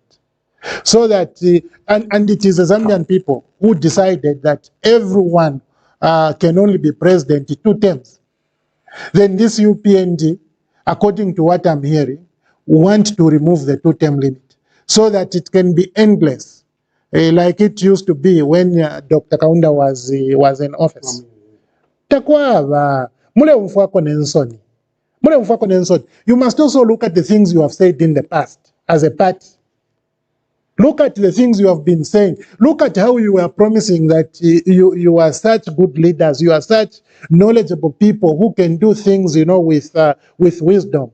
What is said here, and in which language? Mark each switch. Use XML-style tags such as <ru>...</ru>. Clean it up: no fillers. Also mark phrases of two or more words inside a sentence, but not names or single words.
<en>So that, and it is the Zambian people who decided that everyone can only be president 2 terms. Then this UPND, according to what I'm hearing, want to remove the 2 term limit so that it can be endless, like it used to be when Dr. Kaunda was in office.</en> <bem>Takwaba, mule mfuako nensoni. Mule mfuako nensoni.</bem> <en>You must also look at the things you have said in the past as a party. Look at the things you have been saying. Look at how you were promising that you are such good leaders. You are such knowledgeable people who can do things, you know, with wisdom.</en>